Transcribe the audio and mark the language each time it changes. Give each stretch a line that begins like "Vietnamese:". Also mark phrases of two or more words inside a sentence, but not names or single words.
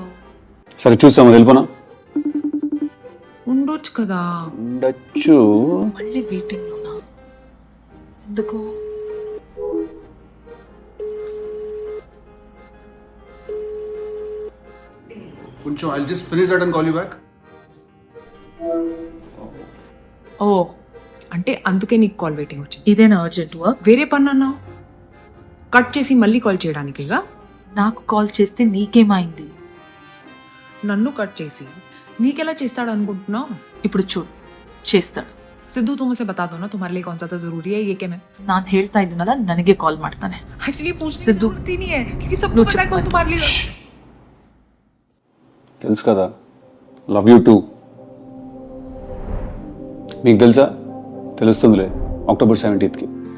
Telugu: సరే చూసాము, వెళ్ళిపోనా? ఉండొచ్చు కదా. ఉండొచ్చు. మళ్ళీ వెయిటింగ్ లోనా? ఎందుకు?
English: కొంచెం I'll just finish that and call you back.
Telugu: ఓ, అంటే అందుకే నీకు
English: call waiting
Telugu: వచ్చింది. ఇదేనా
English: urgent work?
Telugu: వేరే పని అన్నావు, కట్ చేసి మళ్ళీ కాల్ చేయడానికిగా. నాకు కాల్ చేస్తే నీకేమైంది? నన్ను కట్ చేసి నీకెలా చేస్తాడు అనుకుంటున్నావు? ఇప్పుడు చూడు, చేస్తాడు.
Hindi: सिद्धू तुम उसे बता दो ना तुम्हारे लिए कौन सा तो जरूरी है ये क्या मैं
Kannada: ನಾನು ಹೇಳ್ತಾ ಇದ್ದೀನಲ್ಲ, ನನಗೆ ಕಾಲ್ ಮಾಡ್ತಾನೆ.
Hindi: एक्चुअली पूछने की सिद्धू जरूरत ही नहीं है क्योंकि सबको पता है कौन तुम्हारे लिए.
Telugu: తెలుసు కదా,
English: love you too.
Telugu: మీకు తెలుసా? తెలుస్తుందిలే, అక్టోబర్ 17కి.